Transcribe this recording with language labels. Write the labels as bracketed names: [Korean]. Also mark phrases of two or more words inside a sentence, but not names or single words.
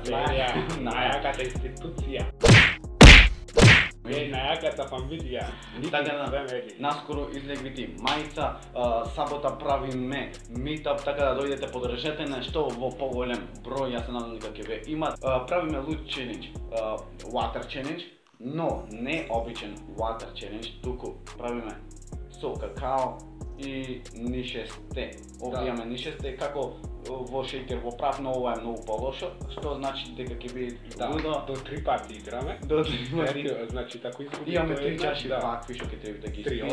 [Macedonian] серија, најаката институција. Најаката фамилија. Така да, наскоро излегвити мајца, сабота правиме митап, така да дојдете подржете нешто во поголем број, јас се надам дека ќе ве имат. Правиме луд челендж, [English] water challenge, [Macedonian] но не обичен [English] water challenge, [Macedonian] туку правиме со какао и нишесте. Овие нишесте како во шеќер во прав, но ова е многу полошо, што значи дека ќе биде лудо. До 3 пати играме. До 3 пати. Значи тако изгуби. Имаме 3 чаши вакви што ќе треба да ги испиеме.